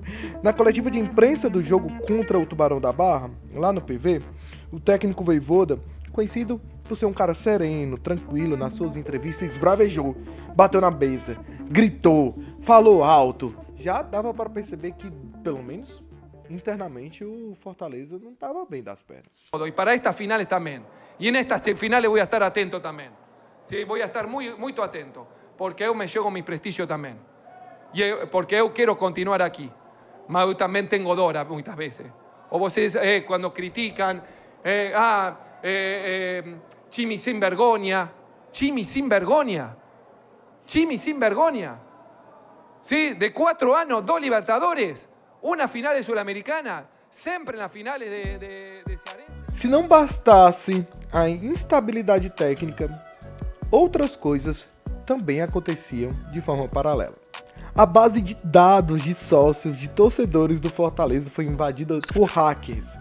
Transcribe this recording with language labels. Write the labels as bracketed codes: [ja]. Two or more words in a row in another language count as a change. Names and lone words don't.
[pt] Na coletiva de imprensa do jogo contra o Tubarão da Barra, lá no PV, o técnico Vojvoda, conhecido por ser um cara sereno, tranquilo nas suas entrevistas, esbravejou, bateu na besta, gritou, falou alto. Já dava para perceber que, pelo menos internamente, o Fortaleza não estava bem das pernas. [es] Y para estas finales también. Y en estas finales voy a estar atento también. Sí, voy a estar muy atento, porque eu me llego mi prestigio también. Y porque eu quiero continuar aquí. [pt] Mas eu [es] también tengo dor muchas veces. O vocês, cuando critican, Chimi sin vergüenza. Chimi sin vergüenza. Chimi sin vergüenza. ¿Sí? De 4 años, 2 Libertadores, una final Sudamericana, [pt] sempre nas finales de Cearense. Se não bastasse a instabilidade técnica, outras coisas também aconteciam de forma paralela. A base de dados de sócios, de torcedores do Fortaleza foi invadida por hackers.